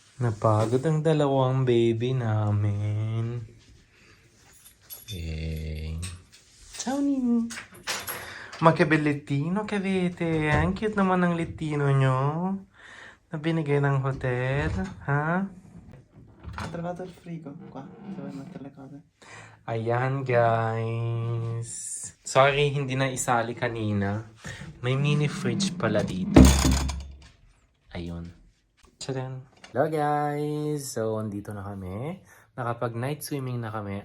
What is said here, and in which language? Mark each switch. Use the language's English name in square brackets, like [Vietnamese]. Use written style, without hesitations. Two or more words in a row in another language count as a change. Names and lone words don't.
[Filipino] Napagod ang dalawang baby namin. Yay. Ciao, Nini. Magkabelitino, kavete. Ang cute naman ng litino nyo. Na binigay ng hotel. Ha? [Italian] Trovato il frigo qua, dove mettere le cose. [Filipino] Ayan, guys. Sorry, hindi na isali kanina. May mini fridge pala dito. Ayun. Tchadan! Hello, guys! So, andito na kami. Nakapag [English] night swimming [Filipino] na kami.